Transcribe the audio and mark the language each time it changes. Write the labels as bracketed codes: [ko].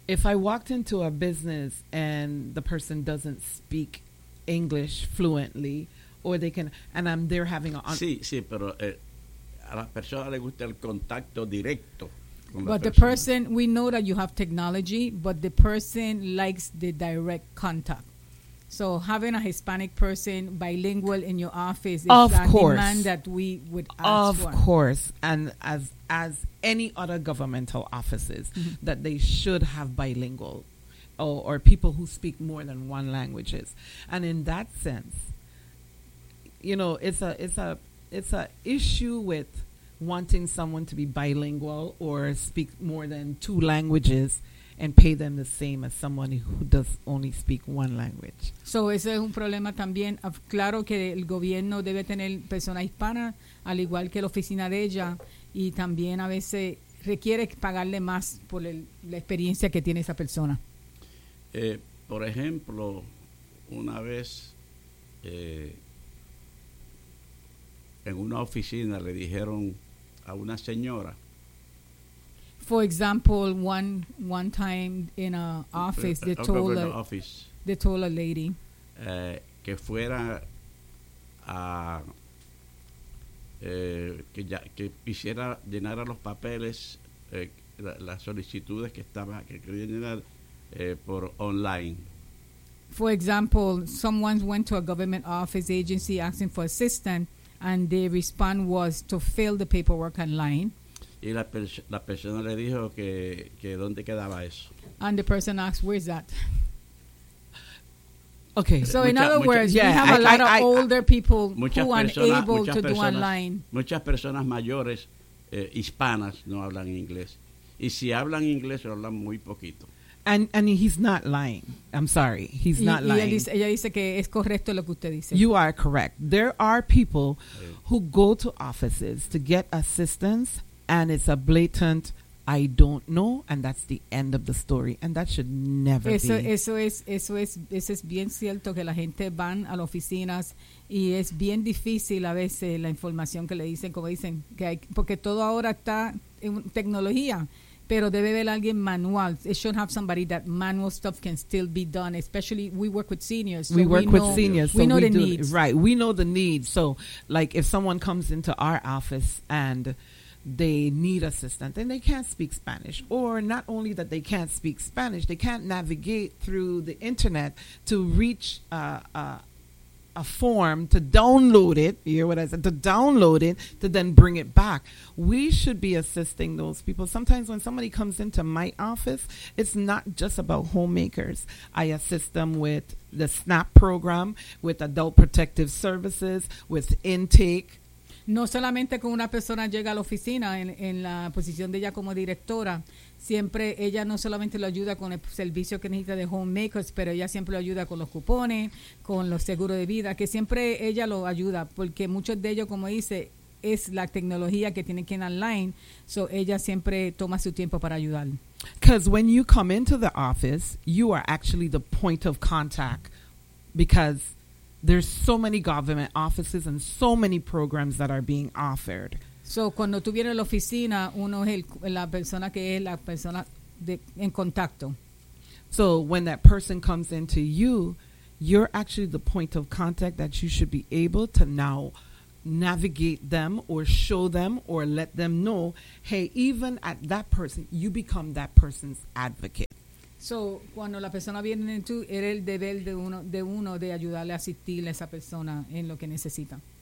[en] If I walked into a business and the person doesn't speak English fluently, or they can, and I'm there having a... [es] Sí, pero a las personas les gusta el contacto directo. [en] But the person, we know that you have technology, but the person likes the direct contact. So having a Hispanic person bilingual in your office is of a course. Demand that we would ask for. Of course, and as any other governmental offices, mm-hmm. that they should have bilingual or people who speak more than one languages. And in that sense, you know, it's a issue with wanting someone to be bilingual or speak more than two languages and pay them the same as someone who does only speak one language. [es] So ese es un problema también. Claro que el gobierno debe tener persona hispana, al igual que la oficina de ella, y también a veces requiere pagarle más por la experiencia que tiene esa persona. Por ejemplo, una vez en una oficina le dijeron a una señora. [en] For example, one time in an office, they told a lady [es] que fuera a que ya que quisiera llenar los papeles las solicitudes que estaba que quería llenar por online. [en] For example, someone went to a government office agency asking for assistance, and the response was to fill the paperwork online. [es] Y la persona le dijo que dónde quedaba eso. [en] And the person asked, where is that? Okay. So in other words, yeah, we have a lot of older people who are unable to do online. [es] Muchas personas mayores, hispanas, no hablan inglés. Y si hablan inglés, lo hablan muy poquito. [en] And he's not lying. I'm sorry. He's not lying. [es] Ella dice que es correcto lo que usted dice. [en] You are correct. There are people who go to offices to get assistance, and it's a blatant I don't know, and that's the end of the story, and that should never [es] eso, [en] be. [es] Eso es bien cierto que la gente van a las oficinas y es bien difícil a veces la información que le dicen, como dicen, que hay, porque todo ahora está en tecnología, pero debe haber alguien manual. [en] It should have somebody that manual stuff can still be done, especially we work with seniors. So we know the needs. Right, we know the needs. So, like, if someone comes into our office and they need assistance and they can't speak Spanish, or not only that they can't speak Spanish, they can't navigate through the internet to reach a form to download it, you hear what I said, to download it to then bring it back. We should be assisting those people. Sometimes when somebody comes into my office, it's not just about homemakers. I assist them with the SNAP program, with adult protective services, with intake. [es] No solamente con una persona llega a la oficina en la posición de ella como directora, siempre ella no solamente lo ayuda con el servicio que necesita de homemakers, pero ella siempre lo ayuda con los cupones, con los seguros de vida, que siempre ella lo ayuda, porque muchos de ellos, como dice, es la tecnología que tienen que ir online, so ella siempre toma su tiempo para ayudar. [en] Because when you come into the office, you are actually the point of contact, because there's so many government offices and so many programs that are being offered. [es] So, cuando tú vienes a la oficina, uno es la persona que es la persona de, en contacto. [en] So, when that person comes into you, you're actually the point of contact that you should be able to now navigate them or show them or let them know, hey, even at that person, you become that person's advocate. [es] So, cuando la persona viene en tú, era el deber de uno de ayudarle a asistir a esa persona en lo que necesita.